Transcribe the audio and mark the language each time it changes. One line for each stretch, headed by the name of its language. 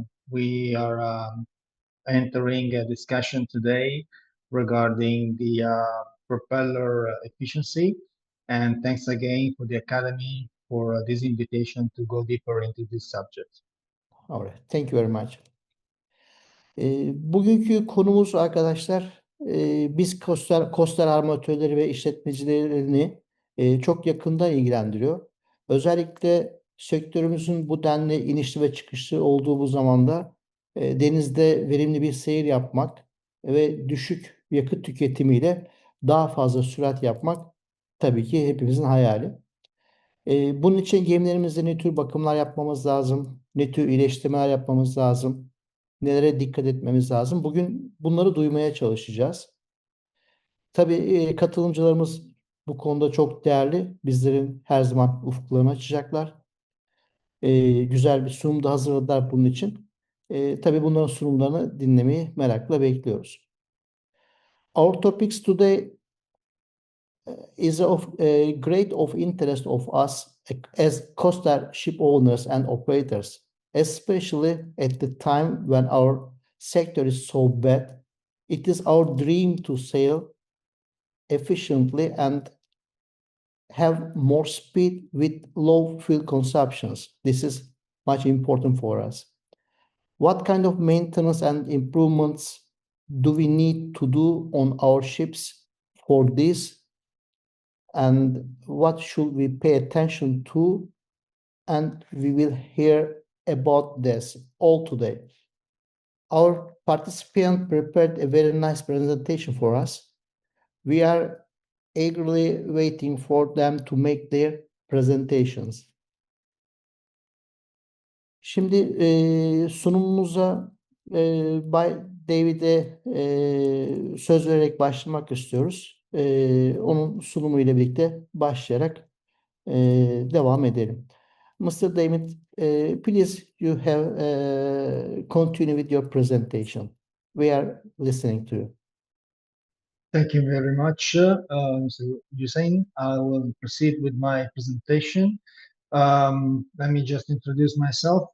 English: We are entering a discussion today regarding the propeller efficiency, and thanks again for the Academy for this invitation to go deeper into this subject. All right. Thank you very much.
Turkish: Bugünkü konumuz arkadaşlar, biz Koster armatörleri ve işletmecilerini çok yakından ilgilendiriyor. Özellikle sektörümüzün bu denli inişli ve çıkışlı olduğu bu zamanda denizde verimli bir seyir yapmak ve düşük yakıt tüketimiyle daha fazla sürat yapmak tabii ki hepimizin hayali. Bunun için gemilerimizde ne tür bakımlar yapmamız lazım, ne tür iyileştirmeler yapmamız lazım, nelere dikkat etmemiz lazım. Bugün bunları duymaya çalışacağız. Tabii katılımcılarımız bu konuda çok değerli. Bizlerin her zaman ufuklarını açacaklar. Güzel bir sunum da hazırladılar bunun için. Tabii bunların sunumlarını dinlemeyi merakla bekliyoruz.
English: Our topics today is of great of interest of us as coastal ship owners and operators, especially at the time when our sector is so bad. It is our dream to sail efficiently and have more speed with low fuel consumptions. This is much important for us. What kind of maintenance and improvements do we need to do on our ships for this? And what should we pay attention to? And we will hear about this all today. Our participant prepared a very nice presentation for us. We are eagerly waiting for them to make their presentations.
Turkish: Şimdi sunumumuza Bay David'e söz vererek başlamak istiyoruz. Onun sunumu ile birlikte başlayarak devam edelim.
English: Mr. David, please you have continue with your presentation. We are listening to you. Thank you very much, Mr. Hussein. I will proceed with my presentation. Let me just introduce myself.